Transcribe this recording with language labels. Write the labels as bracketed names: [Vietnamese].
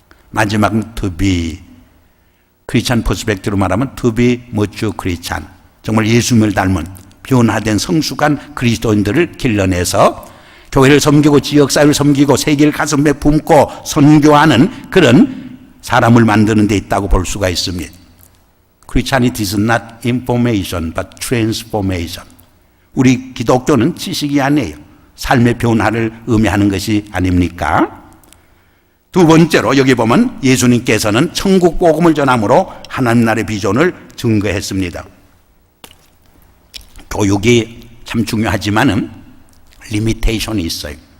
[Korean] 마지막은 to be, 크리스찬 퍼스펙트로 말하면 [English] to be mature Christian, [Korean] 정말 예수님을 닮은 변화된 성숙한 그리스도인들을 길러내서 교회를 섬기고 지역사회를 섬기고 세계를 가슴에 품고 선교하는 그런 사람을 만드는 데 있다고 볼 수가 있습니다. [English] Christianity is not information but transformation. [Korean] 우리 기독교는 지식이 아니에요. 삶의 변화를 의미하는 것이 아닙니까? 두 번째로 여기 보면 예수님께서는 천국 복음을 전함으로 하나님 나라의 비전을 증거했습니다. 교육이 참 중요하지만은 리미테이션이 있어요.